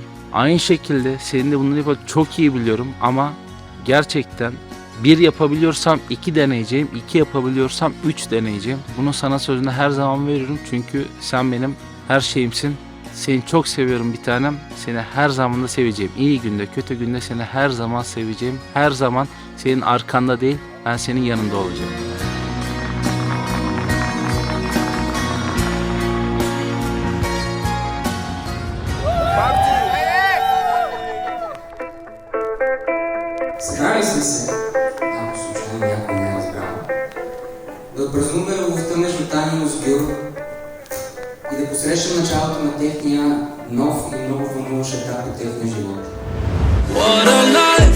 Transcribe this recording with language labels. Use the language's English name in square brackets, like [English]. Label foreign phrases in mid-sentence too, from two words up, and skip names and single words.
[Turkish] Aynı şekilde senin de bunları çok iyi biliyorum ama gerçekten bir yapabiliyorsam 2 deneyeceğim, 2 yapabiliyorsam 3 deneyeceğim. Bunu sana sözünü her zaman veriyorum çünkü sen benim her şeyimsin. Seni çok seviyorum bir tanem. Seni her zaman da seveceğim. İyi günde, kötü günde seni her zaman seveceğim. Her zaman senin arkanda değil, ben senin yanında olacağım. [Bulgarian] Събрали сме се, ако случайно някой не е разбрал, да отпразнуваме любовта между Таня и Озгюр и да посрещнем началото на техния нов и много вълнуващ етап от техния живот.